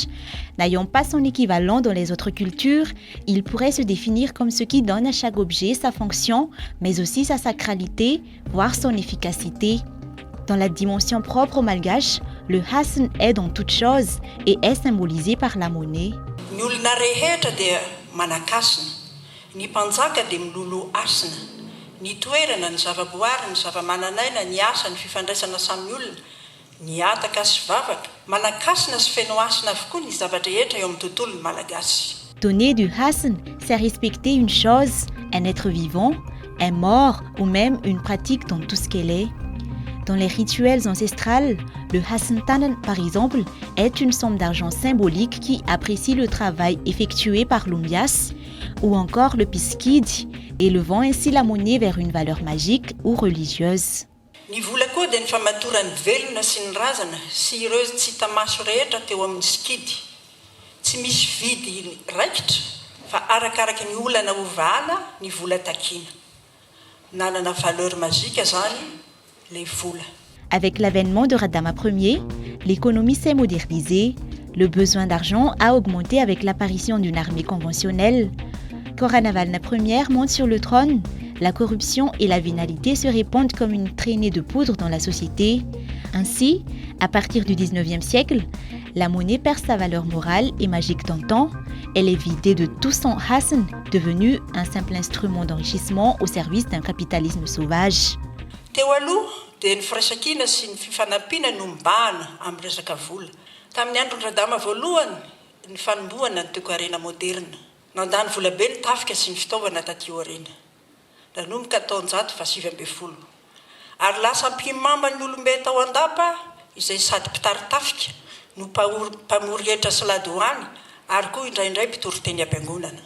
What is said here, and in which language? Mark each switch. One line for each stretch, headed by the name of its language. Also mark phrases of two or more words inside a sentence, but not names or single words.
French: N'ayant pas son équivalent dans les autres cultures, il pourrait se définir comme ce qui donne à chaque objet sa fonction, mais aussi sa sacralité, voire son efficacité. Dans la dimension propre au malgache, le Hassan est dans toute chose et est symbolisé par la monnaie.
Malagasy: Ny olona rehetra dia manan-kasina, ny mpanjaka dia miloloha asina, ny toerana, ny zavaboary, ny zavamananaina, ny asa, ny fifandraisana samy olona, ny ataka sy vavaka, manan-kasina sy feno asina avokoa ny zavatra rehetra eo amin'ny tontolon'ny malagasy.
French: Donner du Hassan, c'est respecter une chose, un être vivant, un mort ou même une pratique dans tout ce qu'elle est. Dans les rituels ancestrales, le Hassan Tanan, par exemple, est une somme d'argent symbolique qui apprécie le travail effectué par l'Umbias, ou encore le Piskid, élevant ainsi la monnaie vers une valeur magique ou religieuse.
Malagasy: Ny vola koa dia ny famatoran'ny velona sy ny razana sy ireo tsy hita maso rehetra teo amin'ny skidy. Tsy misy vidy raikitra fa arakaraka ny olana ovahala ny vola takiana. Nanana
French: valeur magique
Malagasy: zany les vola.
French: Avec l'avènement de Radama Ier, l'économie s'est modernisée, le besoin d'argent a augmenté avec l'apparition d'une armée conventionnelle. Quand Ranavalna Ier monte sur le trône, la corruption et la vénalité se répandent comme une traînée de poudre dans la société. Ainsi, à partir du 19e siècle, la monnaie perd sa valeur morale et magique d'antan. Elle est vidée de tout son Hassan, devenu un simple instrument d'enrichissement au service d'un capitalisme sauvage.
Malagasy: Teo aloha dia ny firaisankina sy ny fifanampiana no mibahana amin'ny resaka vola. Tamin'ny andron'ny Radama voalohany, ny fanombohana ny toekarena moderna. Nandany vola be ny tafika sy ny fitaovana taty aoriana. Nanomboka taonjato fa 7 Ary lasa mpimamba ny olombe tao andapa, izay sady mpitary tafika, no mpamory hetra sy ladoany, ary koa indraindray mpitory teny am-piangonana.